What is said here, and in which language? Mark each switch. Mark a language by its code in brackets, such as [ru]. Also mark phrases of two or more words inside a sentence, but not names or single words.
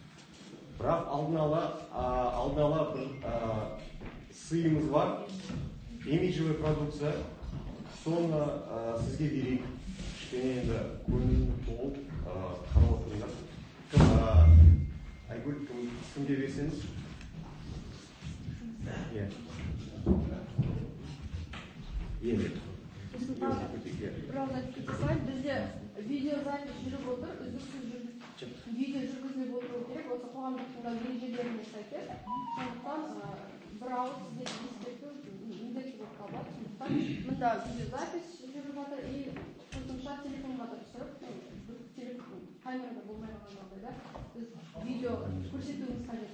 [kk] Бірақ алдын ала бір сыйымыз бар, [ru] имиджевый продукция, [kk] соны сізге берейік. Кішкене енді көңілін толып қарап отырыңдар. Айгүл, кімге берсеңіз? Енді. Biraz aytib ketsam, bizde videozapis жүріп отыр, үздіксіз видео жүргізіліп отыру керек, осы қоғамдық ережелеріне сәйкес. Сондықтан бір ауыз сізге ескерту міндетті болып табылады. Сондықтан мында видеозапис жүріп жатыр и қосымша телефонға да түсіріп, камерада болмай қалған жағдайда біз видео көрсетуіміз қажет.